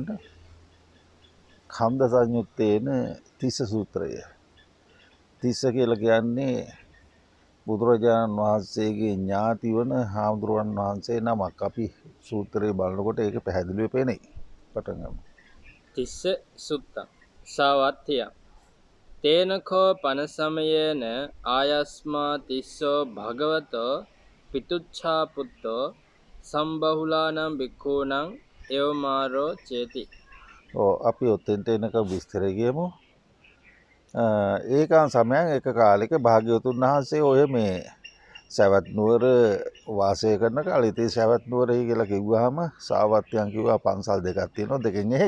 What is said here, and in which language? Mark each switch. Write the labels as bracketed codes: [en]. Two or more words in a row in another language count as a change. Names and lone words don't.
[si] ඛණ්ඩ සංයුත්තේන තිස්ස සූත්‍රය. තිස්ස කියලා කියන්නේ බුදුරජාණන් වහන්සේගේ ඥාති වන හාමුදුරුවන් වහන්සේ නමක්. අපි සූත්‍රය බලනකොට ඒක පැහැදිලිව පේනවා. පටන් ගමු. [pi] තිස්ස සුත්තං සාවත්තිය තේනකෝ පන සමයේන ආයස්මා තිස්සෝ භගවතෝ පිතුච්ඡා පුත්තෝ සම්බහුලානම් භික්ඛූණං එවමාරෝ චේති. [si] අපි ඔතෙන්ට එනකම් විස්තර කියමු. [pi] ඒකන් සමයන් [si] එක කාලෙක භාග්‍යවතුන් වහන්සේ ඔය මේ සවැත් නුවර වාසය කරන කාලේ ඉතින් සවැත් නුවරයි කියලා කිව්වහම සාවත්‍යයන් කිව්වා පන්සල් දෙකක් තියෙනවා, දෙකෙන් එක.